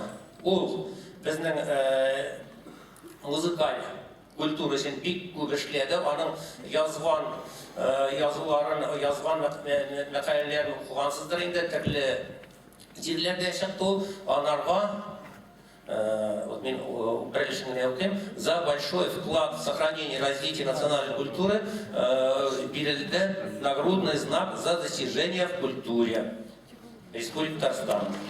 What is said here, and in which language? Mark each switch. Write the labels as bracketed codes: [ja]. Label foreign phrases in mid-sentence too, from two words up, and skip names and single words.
[tt] Ул безнең музыкаль культура өчен бик күп эшләде. Аның язган мәкаләләрен укыгансыздыр инде, төрле җирләрдә чыкты. [ru] Анарга вот мен за большой вклад в сохранение и развитие национальной культуры бирелде нагрудный знак за достижения в культуре Республики Татарстан.